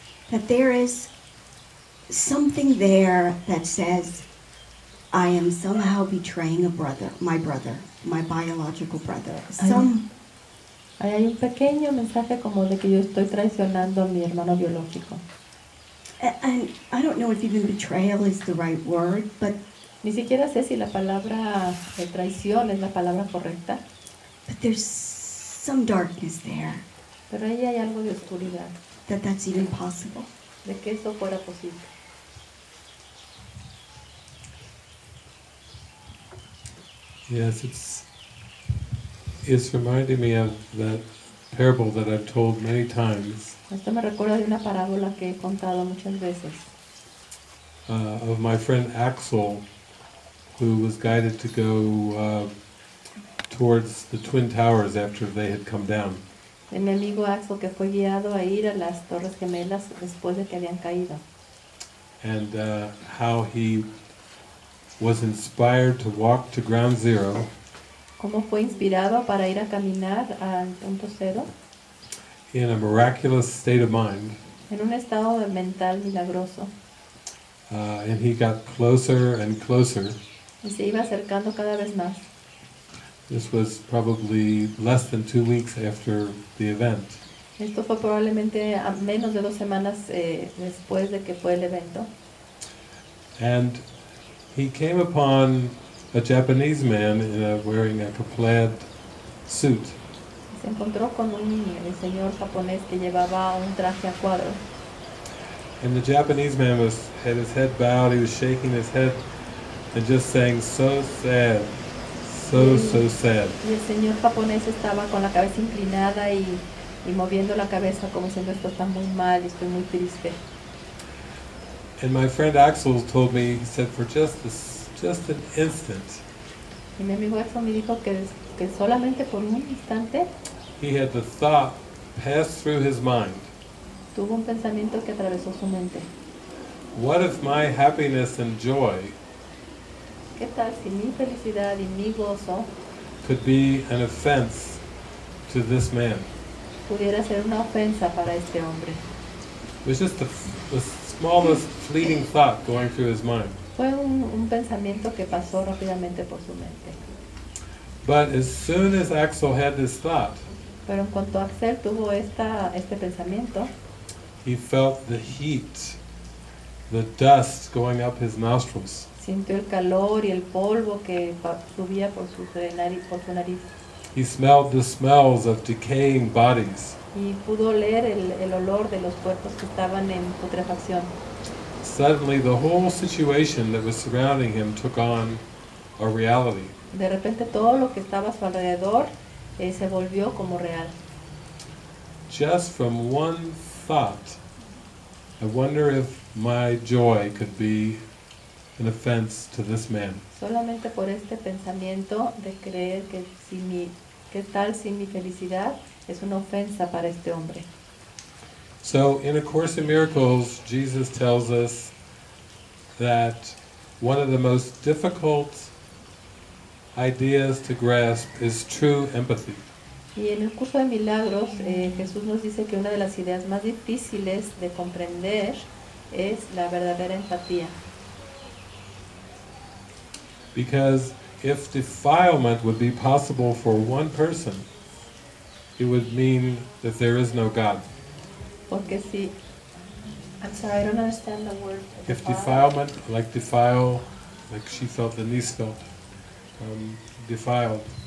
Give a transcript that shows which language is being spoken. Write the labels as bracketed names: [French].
[English] that there is something there that says, I am somehow betraying my biological brother. [Spanish] ahí hay un pequeño mensaje como de que yo estoy traicionando a mi hermano biológico. [English] And I don't know if even betrayal is the right word, but [Spanish] Ni siquiera sé si la palabra traición es la palabra correcta, [English] there's some darkness there, [Spanish] pero ahí hay algo de oscuridad, [English] that's even possible. [Spanish] de que eso fuera posible. [English] Yes, it's reminding me of that parable that I've told many times [Spanish] Esto me recuerda de una parábola que he contado muchas veces, [English] of my friend Axel, who was guided to go towards the Twin Towers after they had come down. [Spanish] de mi amigo Axel, que fue guiado a ir a las Torres Gemelas después de que habían caído, [English] And how he was inspired to walk to ground zero [Spanish] cómo fue inspirado para ir a caminar al punto cero [English] in a miraculous state of mind. [Spanish] en un estado mental milagroso, [English] And he got closer and closer. [Spanish] y se iba acercando cada vez más. [English] This was probably less than 2 weeks after the event. [Spanish] Esto fue probablemente a menos de 2 semanas después de que fue el evento. [English] And he came upon a Japanese man wearing a plaid suit. [Spanish] Se encontró con un señor japonés que llevaba un traje a cuadros. [English] And the Japanese man had his head bowed, he was shaking his head and just saying, so sad, So sad. [Spanish] Y el señor japonés estaba con la cabeza inclinada y moviendo la cabeza como diciendo esto está muy mal y estoy muy triste. [English] And my friend Axel told me, he said, for just an instant, [Spanish] Y mi amigo Axel me dijo que solamente por un instante [English] he had the thought pass through his mind. [Spanish] tuvo un pensamiento que atravesó su mente. [English] What if my happiness and joy [Spanish] ¿Qué tal si mi felicidad y mi gozo [English] could be an offense to this man? [Spanish] pudiera ser una ofensa para este hombre? [English] It was just the smallest fleeting thought going through his mind. [Spanish] Fue un pensamiento que pasó rápidamente por su mente. [English] But as soon as Axel had this thought, [Spanish] Pero en cuanto Axel tuvo este pensamiento, [English] he felt the heat, the dust going up his nostrils. [Spanish] sintió el calor y el polvo que subía por su nariz. [English] He smelled the smells of decaying bodies. [Spanish] Y pudo oler el olor de los cuerpos que estaban en putrefacción. [English] Suddenly, the whole situation that was surrounding him took on a reality. [Spanish] De repente todo lo que estaba a su alrededor se volvió como real. [English] Just from one thought, I wonder if my joy could be an offense to this man. [Spanish] Solamente por este pensamiento de creer que ¿qué tal si mi felicidad es una ofensa para este hombre? [English] So, in A Course in Miracles, Jesus tells us that one of the most difficult ideas to grasp is true empathy. [Spanish] Y en el curso de milagros, Jesús nos dice que una de las ideas más difíciles de comprender es la verdadera empatía. [English] Because if defilement would be possible for one person, it would mean that there is no God. [Spanish] Porque si... [English] I'm sorry, I don't understand the word. If defilement, like defile, like she felt, the niece felt, defiled.